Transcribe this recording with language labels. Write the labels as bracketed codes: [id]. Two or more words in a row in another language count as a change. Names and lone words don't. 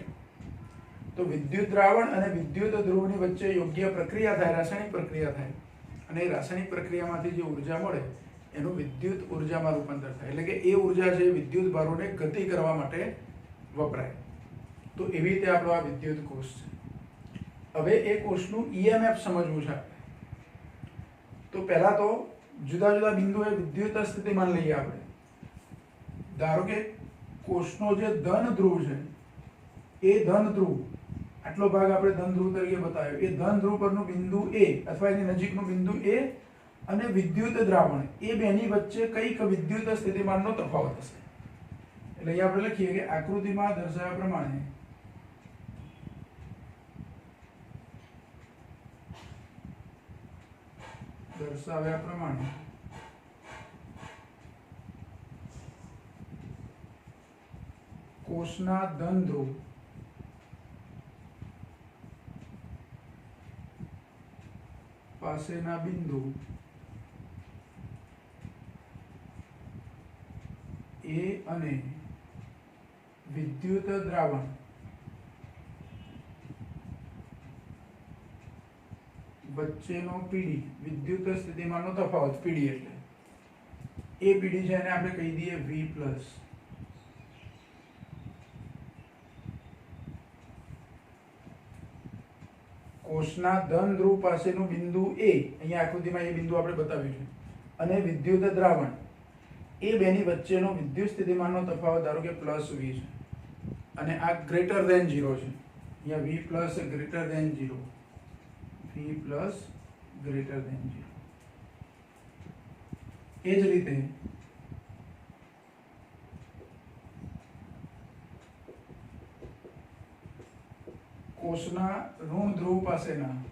[gu] તો વિદ્યુત દ્રાવણ અને વિદ્યુત ધ્રુવની વચ્ચે યોગ્ય પ્રક્રિયા થાય, રાસાયણિક પ્રક્રિયા થાય અને એ રાસાયણિક પ્રક્રિયામાંથી જે ઊર્જા મળે એનું વિદ્યુત ઊર્જામાં રૂપાંતર થાય। એટલે કે એ ઊર્જા છે વિદ્યુત ભારોને ગતિ કરવા માટે વપરાય। તો એવી રીતે આપણો આ વિદ્યુત કોષ છે। હવે એ કોષનું ઈએમએફ સમજવું છે। તો પહેલા તો જુદા જુદા બિંદુએ વિદ્યુત સ્થિતિમાન લઈએ આપણે। ધારો કે કોષનો જે ધન ધ્રુવ છે એ ધન ધ્રુવ આટલો ભાગ આપણે ધન ધ્રુવ તરીકે બતાવ્યો। એ ધન ધ્રુવ પરનો બિંદુ એ અથવા એની નજીકનો બિંદુ એ અને વિદ્યુત દ્રાવણ એ બેની વચ્ચે કઈક વિદ્યુત સ્થિતિમાનનો તફાવત હશે। એટલે અહીં આપણે લખીએ કે આકૃતિમાં દર્શાવ્યા પ્રમાણે કોષના ધન ધ્રુવ પાસેના બિંદુ એ અને વિદ્યુત દ્રાવણ વચ્ચેનો પીડી વિદ્યુત સ્થિતિમાનનો તફાવત પીડી એટલે એ પીડી છે એને આપણે કહી દઈએ V+। કોષના ધન ધ્રુવ પાસેનું બિંદુ A, અહીંયા આકૃતિમાં એ બિંદુ આપણે બતાવ્યું છે, અને વિદ્યુત દ્રાવણ એ બેની વચ્ચેનો વિદ્યુત સ્થિતિમાનનો તફાવત ધારો કે +V છે અને આ [en] greater than [gu] 0 છે। અહીંયા V+ [en] greater than [gu] 0, V+ [en] greater than [gu] 0। એ જ રીતે કોષના ઋણ ધ્રુવ પાસેના